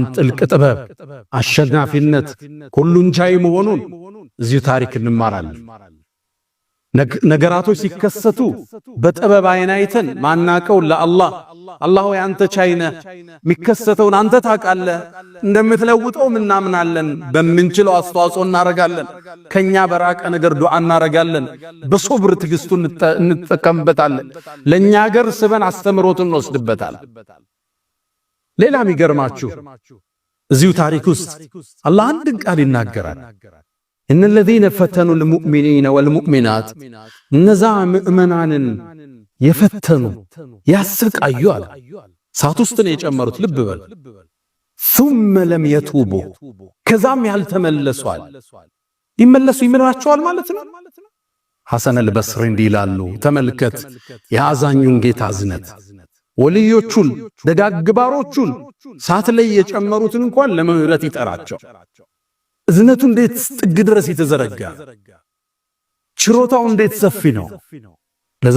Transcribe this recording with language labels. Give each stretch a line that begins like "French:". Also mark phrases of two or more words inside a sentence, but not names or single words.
Amharic: ጥልቅ ጥበብ፣ አሸናፊነት፣ ሁሉን ቻይ መሆኑን እዚሁ ታሪክ እንማራለን። ነገራቶች ሲከሰቱ በጥበብ አይን አይተን ማናቀው ለአላህ አላህ ወይ አንተ ቻይ ነህ፣ የሚከሰተውን አንተ ታውቃለህ፣ እንደምትለውጠው እናምናለን፣ በምንችለው አስተዋጽኦ እናረጋለን፣ ከኛ በራቀ ነገር ዱዓ እናረጋለን፣ በሶብር ትዕግስቱን እንጠቀምበታለን፣ ለኛ ሀገር ስበን አስተምሮትን እንወስድበታለን። ሌላ የሚገርማችሁ እዚሁ ታሪክ ውስጥ አላህ አንድን ቃል ይናገራል። እነ الذين ፈተኑ
Arabic: المؤمنين والمؤمنات፣
Amharic: እነዛ ምእመናንን የፈተኑ ያሰቃዩ አለ። ሳት ውስጥ ነው የጨመሩት። ልብ በል።
Arabic: ثم لم يتوبوا፣
Amharic: ከዛም ያልተመለሱ አለ። ይመለሱ ይምራቸዋል ማለት ነው። ሐሰን አልበስሪ እንዲላሉ ተመልከት የአዛኙን ጌታ እዝነት ወልዮቹን ደጋግባሮቹን ሳት ላይ የጨመሩትን እንኳን ለምህረት ይጠራቸው እዝነቱ እንዴት ጥግ ድረስ የተዘረጋ ችሮታው እንዴት ሰፊ ነው ለዛ